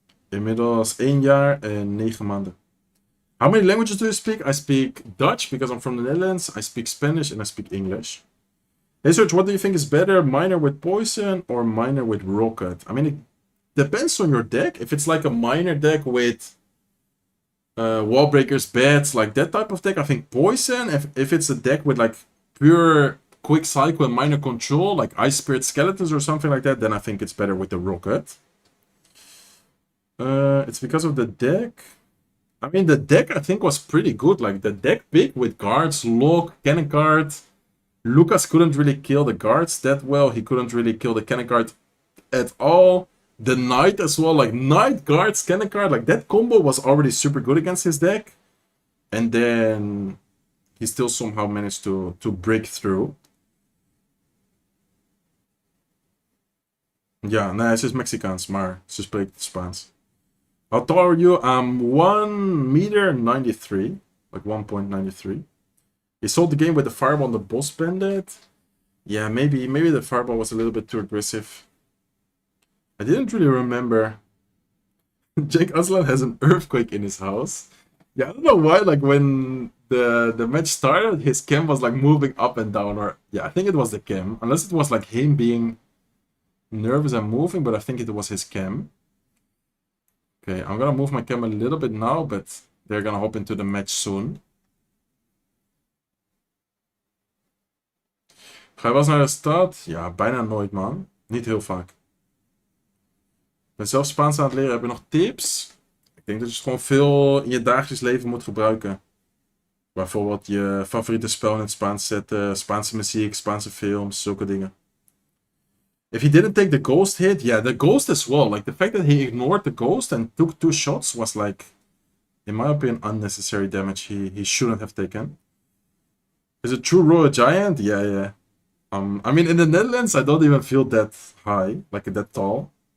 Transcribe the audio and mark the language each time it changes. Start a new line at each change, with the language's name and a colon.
Dutch: Inmiddels 1 jaar en 9 maanden.
English: How many languages do you speak? I speak Dutch because I'm from the Netherlands. I speak Spanish and I speak English. Hey, Serge, what do you think is better? Miner with Poison or Miner with Rocket? I mean, it depends on your deck. If it's like a Miner deck with Wall Breakers, Bats, like that type of deck, I think Poison. If it's a deck with like pure quick cycle and Miner control, like Ice Spirit Skeletons or something like that, then I think it's better with the Rocket. It's because of the deck. I mean, the deck I think was pretty good. Like the deck pick with guards, lock, cannon card. Lucas couldn't really kill the guards that well. He couldn't really kill the cannon card at all. The knight as well, like knight, guards, cannon card, like that combo was already super good against his deck. And then he still somehow managed to break through.
Dutch: Ja, nee, ze is Mexicaans, maar ze spreekt Spaans.
English: How tall are you? I'm 1 meter 93, like 1.93. He sold the game with the fireball on the boss bandit. Yeah, maybe the fireball was a little bit too aggressive. I didn't really remember. Cenk Aslan has an earthquake in his house. Yeah, I don't know why, like when the match started, his cam was like moving up and down, or yeah, I think it was the cam. Unless it was like him being nervous and moving, but I think it was his cam. Okay, I'm gonna move my cam a little bit now, but they're gonna hop into the match soon.
Dutch: Ga je wel eens naar de stad? Ja, bijna nooit, man. Niet heel vaak. Ik ben zelf Spaans aan het leren. Heb je nog tips? Ik denk dat je het gewoon veel in je dagelijks leven moet gebruiken. Bijvoorbeeld je favoriete spel in het Spaans zetten, Spaanse muziek, Spaanse films, zulke dingen.
English: If he didn't take the ghost hit, yeah, the ghost as well. Like the fact that he ignored the ghost and took 2 shots was like, in my opinion, unnecessary damage he shouldn't have taken. Is it true Royal Giant? Yeah. I mean, in the Netherlands, I don't even feel that high, like that tall.